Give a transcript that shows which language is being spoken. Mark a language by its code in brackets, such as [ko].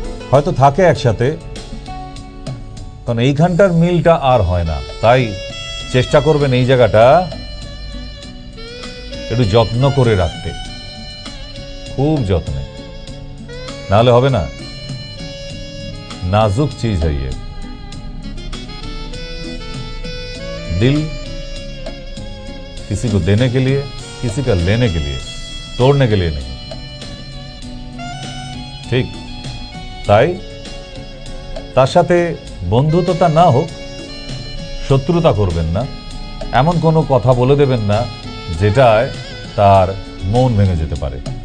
[bn] হয়তো থাকে একসাথে, কারণ এইখানটার মিলটা আর হয় না। তাই চেষ্টা করবেন এই জায়গাটা একটু যত্ন করে রাখতে, খুব যত্নে, নাহলে হবে না। [hi] नाजुक चीज है ये, दिल किसी को देने के लिए, किसी का लेने के लिए, तोड़ने के लिए नहीं। [bn] ঠিক, তাই তার সাথে বন্ধুত্বতা না হোক, শত্রুতা করবেন না, এমন কোনো কথা বলে দেবেন না যেটায় তার মন ভেঙে যেতে পারে।